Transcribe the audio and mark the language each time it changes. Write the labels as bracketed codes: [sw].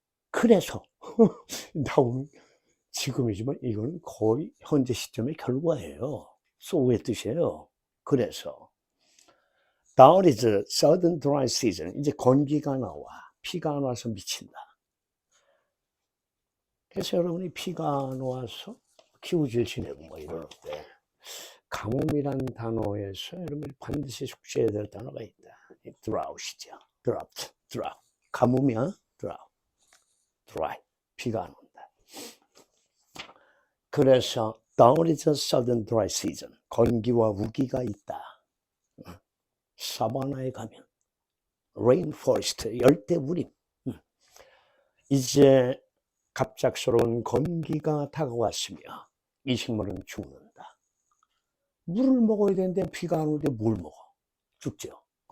[ko] 그래서 나온 지금이지만 이거는 거의 현재 시점의 결과예요. so의 뜻이에요. 그래서 [en] Now is sudden dry season. [ko] 이제 건기가 나와. 비가 안 와서 미친다. 그래서 여러분이 비가 안 와서 기우질 지내고 뭐 이러는데 가뭄이란 단어에서 여러분이 반드시 숙지해야 될 단어가 있다. drought이죠. drought. 가뭄이야. dry. 비가 안 온다. 그래서 [en] Now is sudden dry season. [ko] 건기와 우기가 있다. 사바나에 가면 rainforest, 열대우림. 이제 갑작스러운 건기가 다가왔으며 이 식물은 죽는다. 물을 먹어야 되는데 비가 안 오는데 뭘 먹어? 죽죠.